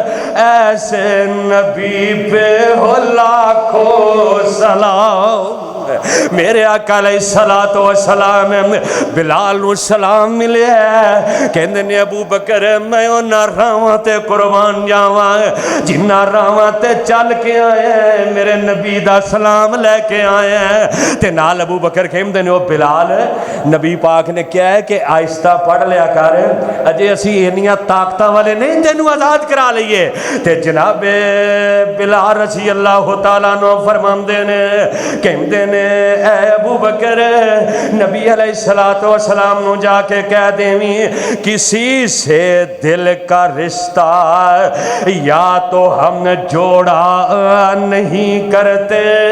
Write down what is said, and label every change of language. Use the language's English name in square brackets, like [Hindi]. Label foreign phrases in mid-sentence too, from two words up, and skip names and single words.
[Urdu] ایسے نبی پہ ہو لاکھوں سلام [Punjabi] میرے آقا [Arabic] علیہ الصلوۃ والسلام [Punjabi] بلال نو سلام ملیا کہندے نے ابو بکر میں انہاں راواں تے قربان جاواں جنہاں راواں تے چل کے آیا میرے نبی دا سلام لے کے آیا تے نال ابو بکر کہندے نے او بلال نبی پاک نے کیا ہے کہ آہستہ پڑھ لیا کر اجے اسی انیاں طاقتاں والے نہیں تینوں آزاد کرا لئیے تے جناب بلال [Arabic] رضی اللہ تعالیٰ عنہ [Punjabi] فرماندے نے کہندے نے اے ابو بکر نبی علیہ السلام نو جا کے کہہ دیویں [Urdu] کسی سے دل کا رشتہ یا تو ہم جوڑا نہیں کرتے